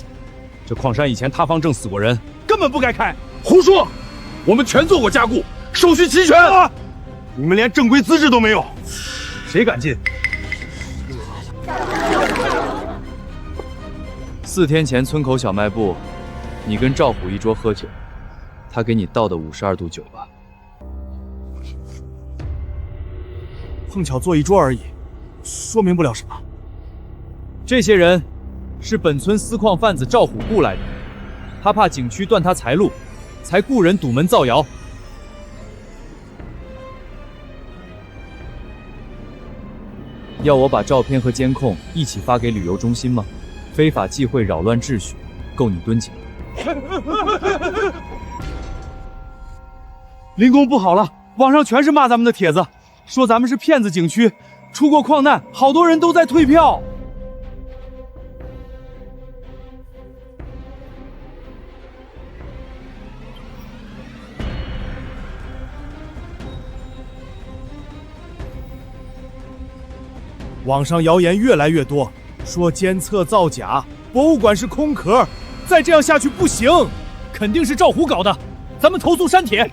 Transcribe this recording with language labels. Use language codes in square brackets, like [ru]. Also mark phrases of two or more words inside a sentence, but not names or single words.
[zh] 這礦山以前塌方正死過人，根本不該開。胡說！我們全做過加固，手續齊全。啊！你們連正規資質都沒有，誰敢進？4天前村口小賣部，你跟趙虎一桌喝酒，他給你倒的52度酒吧。碰巧坐一桌而已，說明不了什麼。這些人是本村私礦販子趙虎雇來的，他怕景區斷他財路，才雇人堵門造謠。要我把照片和監控一起發給旅遊中心嗎？非法忌諱擾亂秩序，夠你蹲起來。林公不好了，網上全是罵咱們的帖子，說咱們是騙子景區，出過礦難，好多人都在退票。網上謠言越來越多，說監測造假，博物館是空殼，再這樣下去不行，肯定是趙虎搞的，咱們投訴刪帖。